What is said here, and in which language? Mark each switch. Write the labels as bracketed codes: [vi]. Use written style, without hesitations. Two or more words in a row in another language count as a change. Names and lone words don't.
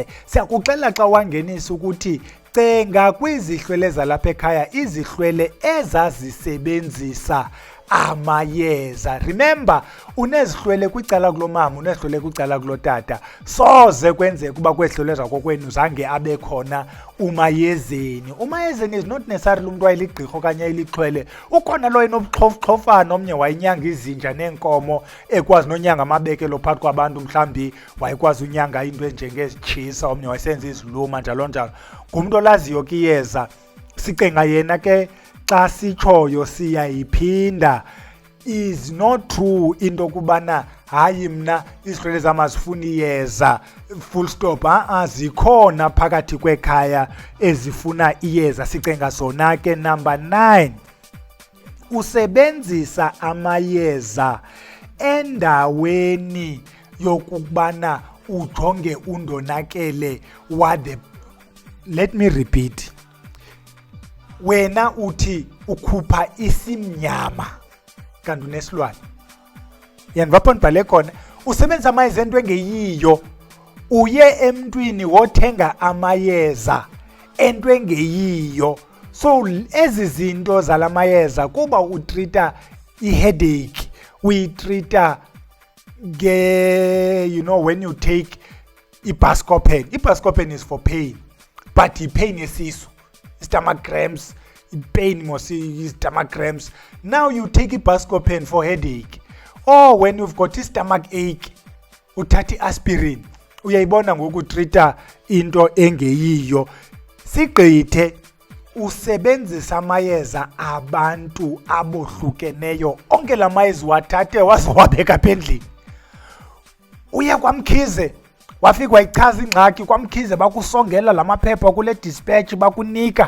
[xh] Siyakuxelela xa uwangenisa ukuthi cenga kwizihlwele zalapha ekhaya, izihlwele ezazisebenzisa amayeza. Remember, unezihlwele kwicala kulomama, unezihlwele kwicala kulotata. Soze kwenzeka uba kwezihlwele zakokwenu zange abe khona umayezeni. Umayezeni [en] is not necessarily [xh] umuntu wayeligqirha okanye ayilixhwele. Ukhona lo enobuxhofana, omnye wayenyanga izinja neenkomo, ekwazi nonyanga amabekelo phakathi kwabantu, mhlawumbi wayekwazi unyanga into enjengezitshisa, omnye wayesenza iziluma njalo njalo. Ngumntu olaziyo ke iyeza. Sicenga yena ke xa sitshoyo siyayiphinda. [en] Is not true [xh] into kubana hayi mna izihlwele zam azifuni iyeza, [en] full stop. [xh] Zikhona phakathi kwekhaya ezifuna iyeza, sicenga zona ke. Number 9, usebenzisa amayeza endaweni yokubana ujonge undonakele [en] let me repeat. [xh] Wena uthi ukhupha isimnyama kanti unesilwane. Yandiva ndibhale khona, usebenzisa amayeza ento engeyiyo. Uye emntwini wothenga amayeza ento engeyiyo. So ezi zinto zala mayeza kuba utrita i-headache, uyitreata [en] when you take [xh] i-Buscopan. [en] I-Buscopan is for pain, but i-pain yesisu, stomach cramps, pain stomach cramps. Now you take i-Buscopan for headache, or when you've got i-stomach ache, [xh] uthatha i-aspirin. Uyayibona ngokutrita into engeyiyo. Sigqithe usebenzisa amayeza abantu abohlukeneyo. Onke la mayeza wathathe wazowabeka apha endlini. Uye kwaMkhize wafika wayichaza ingxaki kwaMkhize, bakusongela la maphepha kule dispatch bakunika.